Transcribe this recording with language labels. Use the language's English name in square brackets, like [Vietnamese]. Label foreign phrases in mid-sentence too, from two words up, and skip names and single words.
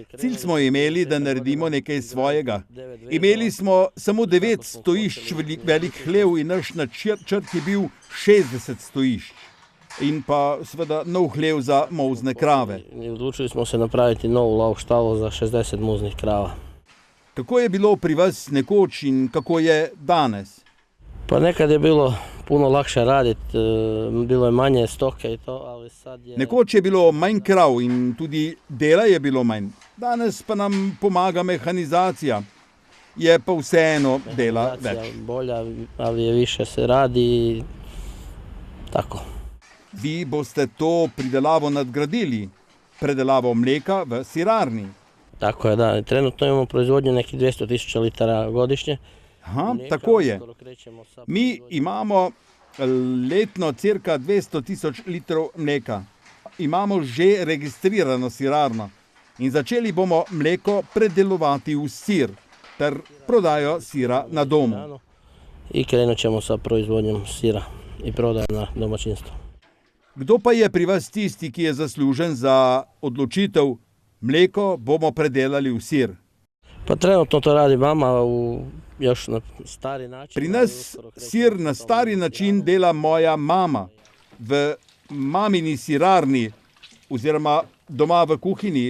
[Slovenian] Cilj smo imeli, da naredimo nekaj svojega. Imeli smo samo 9 stojišč velik hlev in naš načrt je bil 60 stojišč. In pa seveda nov hlev za molzne krave. Odločili smo se napraviti novo lov štalo za 60 molznih krava. Kako je bilo pri vas nekoč in kako je danes? [Croatian] Pa nekad je bilo puno lakše raditi, bilo je manje stoke i to, ali sad je... [Slovenian] Nekoč je bilo manj krav in tudi dela je bilo manj. Danes pa nam pomaga mehanizacija. Je pa vseeno dela več. [Croatian] Mehanizacija bolja, ali je više se radi i tako. [Slovenian] Vi boste to pridelavo nadgradili, predelavo mleka v sirarni. Tako je, da. [Croatian] Trenutno imamo proizvodnju nekih 200.000 litara godišnje. [Slovenian] Aha, tako je. Mi imamo letno cirka 200.000 litrov mleka. Imamo že registrirano sirarno in začeli bomo mleko predelovati v sir ter prodajo sira na domu. [Croatian] I krenut ćemo sa proizvodnjom sira i prodajo na domaćinstvo. [Slovenian] Kdo pa je pri vas tisti, ki je zaslužen za odločitev, mleko bomo predelali v sir? [Croatian] Pa trenutno to radi mama još na stari način. [Slovenian] Pri nas sir na stari način dela moja mama v mamini sirarni oziroma doma v kuhinji.